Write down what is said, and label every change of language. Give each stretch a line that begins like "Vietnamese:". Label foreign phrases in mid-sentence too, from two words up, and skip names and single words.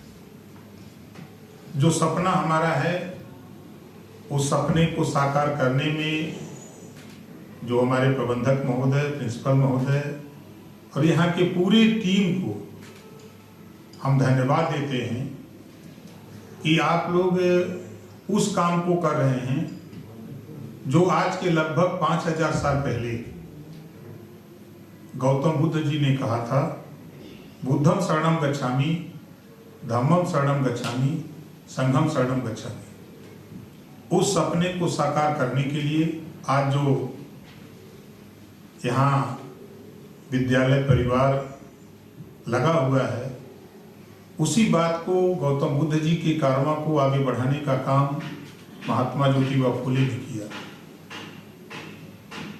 Hindi: जो सपना हमारा है, उस सपने को साकार करने में जो हमारे प्रबंधक महोदय, प्रिंसिपल महोदय और यहाँ के पूरी टीम को हम धन्यवाद देते हैं कि आप लोग उस काम को कर रहे हैं जो आज के लगभग 5000 साल पहले गौतम बुद्ध जी ने कहा था,
Pali: बुद्धम शरणम गच्छामि, धम्मम शरणम गच्छामि, संघम शरणम गच्छामि।
Hindi: उस सपने को साकार करने के लिए आज जो यहाँ विद्यालय परिवार लगा हुआ है, उसी बात को, गौतम बुद्ध जी के कारवां को आगे बढ़ाने का काम महात्मा ज्योतिबा फुले ने किया।